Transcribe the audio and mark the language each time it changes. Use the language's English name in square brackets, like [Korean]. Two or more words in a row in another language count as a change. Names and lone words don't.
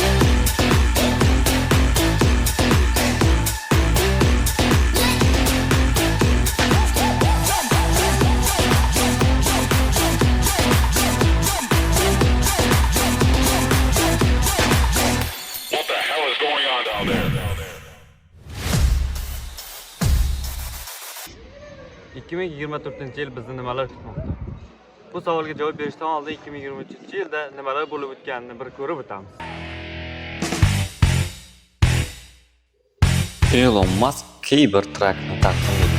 [English] What the hell is going on down there? [Uzbek] 2024-yil bizni nimalar kutmoqda? Bu savolga javob berishdan oldin 2023-yilda nimalar bo'lib o'tganini bir ko'rib o'tamiz. Elon Musk Cybertruck'ni taqdim etdi.